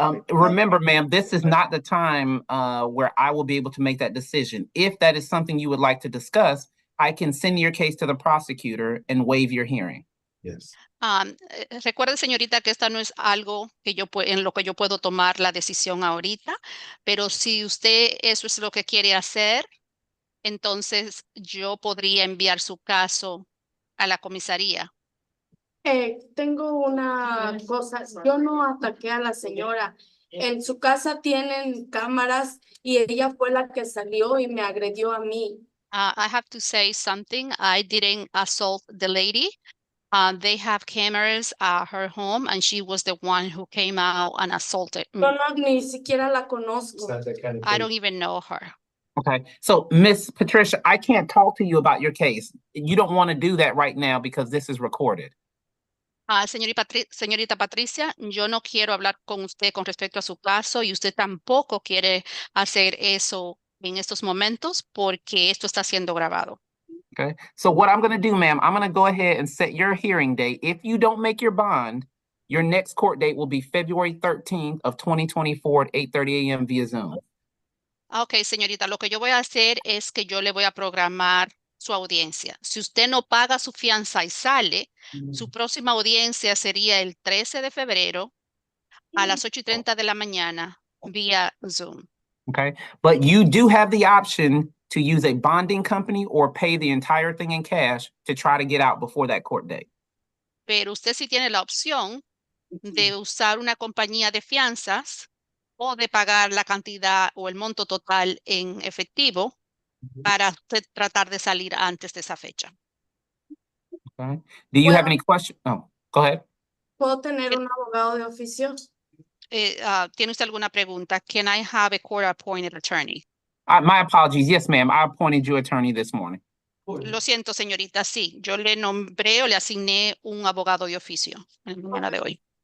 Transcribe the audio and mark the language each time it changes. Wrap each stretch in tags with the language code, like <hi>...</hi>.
<en>Remember, ma'am, this is not the time where I will be able to make that decision. If that is something you would like to discuss, I can send your case to the prosecutor and waive your hearing. Yes.</en> <es>Recuerde, señorita, que esta no es algo que en lo que yo puedo tomar la decisión ahorita, pero si usted eso es lo que quiere hacer, entonces yo podría enviar su caso a la comisaría. Tengo una cosa, yo no ataqué a la señora. En su casa tienen cámaras y ella fue la que salió y me agredió a mí.</es> <en>I have to say something. I didn't assault the lady. They have cameras at her home and she was the one who came out and assaulted me.</en> <es>Yo no, ni siquiera la conozco.</es> <en>I don't even know her. Okay, so Miss Patricia, I can't talk to you about your case. You don't want to do that right now because this is recorded.</en> <es>Señorita Patricia, yo no quiero hablar con usted con respecto a su caso y usted tampoco quiere hacer eso en estos momentos porque esto está siendo grabado.</es> <en>Okay, so what I'm going to do, ma'am, I'm going to go ahead and set your hearing date. If you don't make your bond, your next court date will be February 13th of 2024 at 8:30 a.m. via Zoom.</en> <es>Ok, señorita, lo que yo voy a hacer es que yo le voy a programar su audiencia. Si usted no paga su fianza y sale, su próxima audiencia sería el 13 de febrero a las 8:30 de la mañana vía Zoom.</es> <en>Okay, but you do have the option to use a bonding company or pay the entire thing in cash to try to get out before that court date.</en> <es>Pero usted sí tiene la opción de usar una compañía de fianzas o de pagar la cantidad o el monto total en efectivo para usted tratar de salir antes de esa fecha.</es> <en>Okay, do you have any questions? Oh, go ahead.</en> <es>¿Puedo tener un abogado de oficio? ¿Tiene usted alguna pregunta?</es> <en>Can I have a court-appointed attorney? My apologies. Yes, ma'am. I appointed you attorney this morning.</en> <es>Lo siento, señorita. Sí, yo le nombré o le asigné un abogado de oficio en la mañana de hoy.</es>